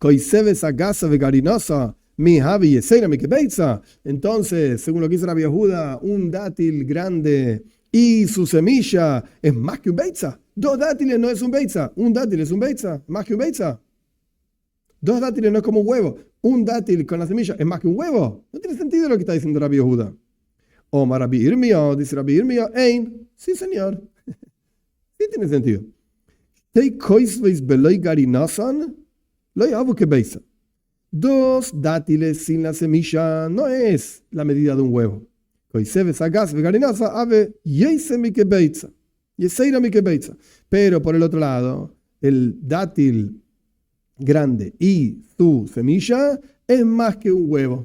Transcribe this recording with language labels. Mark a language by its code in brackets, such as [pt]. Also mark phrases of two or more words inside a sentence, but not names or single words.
[es] Entonces, según lo que dice Rabbi Yehuda, un dátil grande y su semilla es más que un beitza. 2 dátiles no es un beitza. Un dátil es un beitza, más que un beitza. 2 dátiles no es como un huevo. Un dátil con la semilla es más que un huevo. No tiene sentido lo que está diciendo Rabbi Yehuda. Omar Rabbi Irmia, dice Rabbi Irmia, Ein, sí señor. Sí tiene sentido. 2 dátiles sin la semilla no es la medida de un huevo. Pero por el otro lado, el dátil grande y su semilla es más que un huevo.